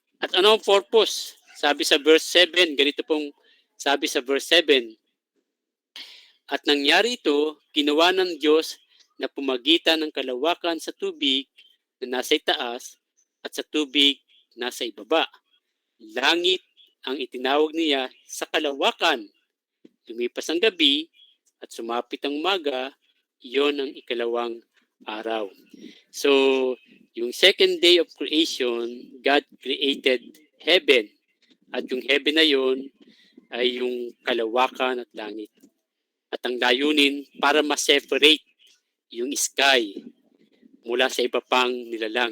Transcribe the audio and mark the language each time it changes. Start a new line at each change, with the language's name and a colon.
Filipino: At ano ang purpose? Sabi sa verse 7, ganito pong sabi sa verse 7, at nangyari ito, ginawa ng Diyos na pumagitan ng kalawakan sa tubig na nasa itaas at sa tubig nasa ibaba. Langit ang itinawag niya sa kalawakan. Lumipas ang gabi at sumapit ang umaga, iyon ang ikalawang araw.
English: So,
Filipino: yung
English: second day of creation, God created heaven.
Filipino: At yung heaven na yun ay yung kalawakan at langit. At ang layunin para ma-separate yung sky mula sa iba pang nilalang.